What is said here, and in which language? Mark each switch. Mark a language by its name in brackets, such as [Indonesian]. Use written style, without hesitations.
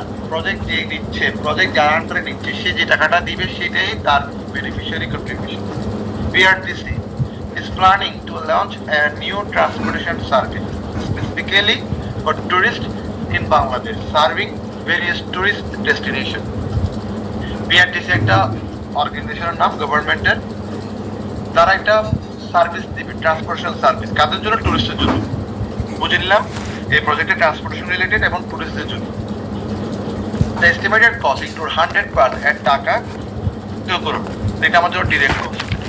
[Bangla] Project যে দিচ্ছে, project যার আন্ডারে নিচ্ছে সে যে টাকাটা দিবে সেটাই তার beneficiary contribution. [English] BRTC is planning to launch a new transportation service specifically for tourists in Bangladesh, serving various tourist destinations. [Bangla] BRTC একটা অর্গানাইজেশনের নাম, গভর্নমেন্টের। তারা একটা সার্ভিস দিবে, ট্রান্সপোর্টেশন সার্ভিস। কাদের জন্য? টুরিস্টের জন্য। বুঝে নিলাম এই প্রজেক্টে ট্রান্সপোর্টেশন রিলেটেড এবং টুরিস্টদের জন্য। [English] The estimated cost include [Bangla] 100% টাকা কেউ করবে, এটা আমার জন্য ডিরেক্ট কস্ট।